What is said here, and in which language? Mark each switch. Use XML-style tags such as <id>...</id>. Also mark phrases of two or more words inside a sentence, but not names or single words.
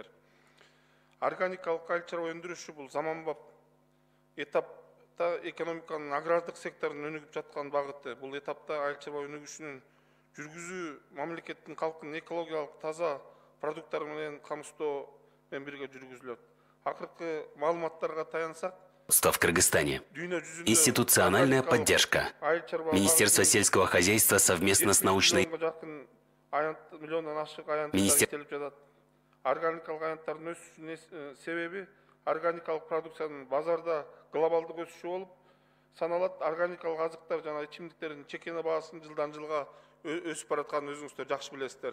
<ky>Органикалык айыл чарба өндүрүшү бул заманбап этапта экономиканын агрардык секторунун өнүгүп жаткан багыты. Бул этапта айыл чарба өнүгүшүнүн жүргүзүү мамлекеттин калкын экологиялык таза продукттар менен камсыздоо менен бирге жүргүзүлөт. Акыркы маалыматтарга таянсак,</ky> <ru>В Кыргызстане. Институциональная поддержка. Министерство сельского хозяйства совместно с научной...</ru> <ky>Миллиондан ашык аянттар келип жатат. Органикалык аянттардын өсүшүнүн себеби органикалык продукциянын базарда глобалдык өсүшү болуп саналат. Органикалык азыктар жана ичимдиктердин чекене баасынын жылдан жылга өсүп баратканын өзүңүздөр жакшы билесиздер.</ky>